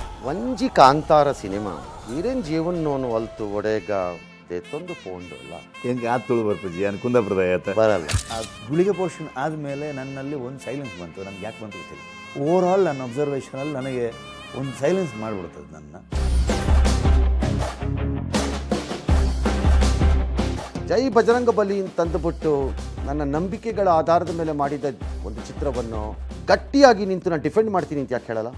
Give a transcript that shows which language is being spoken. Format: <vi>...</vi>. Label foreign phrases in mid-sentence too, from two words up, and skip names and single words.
<tcy>ಮಂಜಿ ಕಾಂತಾರ ಸಿನಿಮಾ ಹೀರೇನ್ ಜೀವನೋನು ಒಲ್ತು ಒಡೆಗ ದೇತೊಂದು ಪೋಂಡು ಅಲ್ಲ ಹೆಂಗೆ ಆತು ತುಳು ಬರ್ಪಜ್ಜಿ ಅನ್ ಕುಂದಾಪುರದ ಆಯ್ತು</tcy> <kn>ಬರಲ್ಲ. ಆ ಗುಳಿಗೆ ಪೋರ್ಷನ್ ಆದಮೇಲೆ ನನ್ನಲ್ಲಿ ಒಂದು ಸೈಲೆನ್ಸ್ ಬಂತು. ನನಗೆ ಯಾಕೆ ಬಂತು ಗೊತ್ತಿಲ್ಲ.</kn> <en>over all</en> <kn>ನನ್ನ ಅಬ್ಸರ್ವೇಷನಲ್ಲಿ ನನಗೆ ಒಂದು ಸೈಲೆನ್ಸ್ ಮಾಡಿಬಿಡ್ತದೆ ನನ್ನ.</kn> <hi>जय बजरंग बली</hi> <kn>ಅಂತಂದುಬಿಟ್ಟು ನನ್ನ ನಂಬಿಕೆಗಳ ಆಧಾರದ ಮೇಲೆ ಮಾಡಿದ ಒಂದು ಚಿತ್ರವನ್ನು ಗಟ್ಟಿಯಾಗಿ ನಿಂತು ನಾನು ಡಿಫೆಂಡ್ ಮಾಡ್ತೀನಿ ಅಂತ ಯಾಕೆ ಹೇಳಲ್ಲ?</kn>